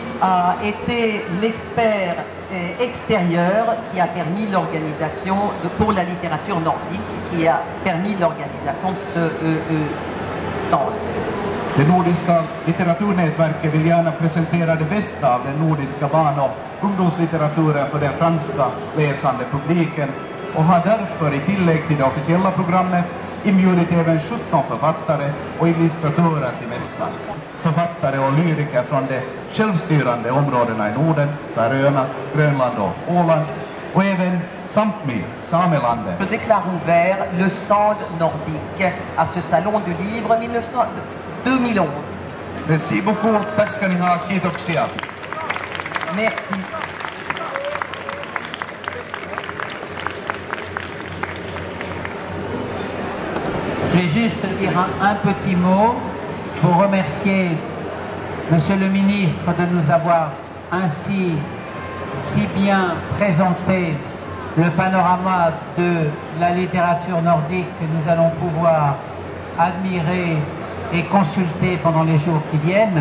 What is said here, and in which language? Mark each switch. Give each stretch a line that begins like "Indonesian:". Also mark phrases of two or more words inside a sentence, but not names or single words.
French: a été l'expert extérieur qui a permis l'organisation pour la littérature nordique, qui a permis l'organisation de ce stand.
Swedish: Det nordiska litteraturnätverket vill gärna presentera det bästa av den nordiska barn- och ungdomslitteraturen för den franska läsande publiken och har därför i tillägg till det officiella programmet inbjudit även 17 författare och illustratörer till mässan. Författare och lyriker från de självstyrande områdena i Norden, Färöarna, Grönland och Åland, och även Sápmi, Samelandet.
French: Je déclare ouvert le stand nordique à ce salon du livre 2011. Merci beaucoup,
Swedish: tack ska ni ha,
Finnish: kiitoksia.
French: Merci. Je vais juste dire un petit mot pour remercier Monsieur le ministre de nous avoir ainsi si bien présenté le panorama de la littérature nordique que nous allons pouvoir admirer et consulter pendant les jours qui viennent.